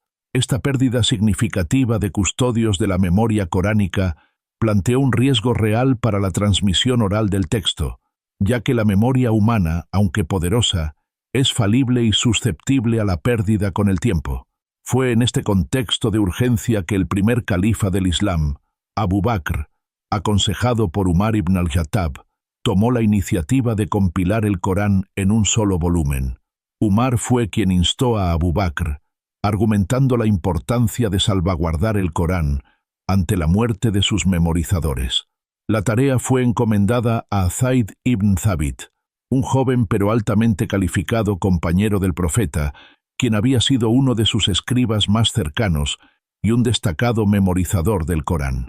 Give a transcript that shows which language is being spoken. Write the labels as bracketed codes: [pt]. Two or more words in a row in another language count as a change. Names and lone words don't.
[es] Esta pérdida significativa de custodios de la memoria coránica planteó un riesgo real para la transmisión oral del texto, ya que la memoria humana, aunque poderosa, es falible y susceptible a la pérdida con el tiempo. Fue en este contexto de urgencia que el primer califa del Islam, Abu Bakr, aconsejado por Umar ibn al-Khattab, tomó la iniciativa de compilar el Corán en un solo volumen. Umar fue quien instó a Abu Bakr, argumentando la importancia de salvaguardar el Corán ante la muerte de sus memorizadores. La tarea fue encomendada a Zayd ibn Thabit, un joven pero altamente calificado compañero del profeta, quien había sido uno de sus escribas más cercanos y un destacado memorizador del Corán.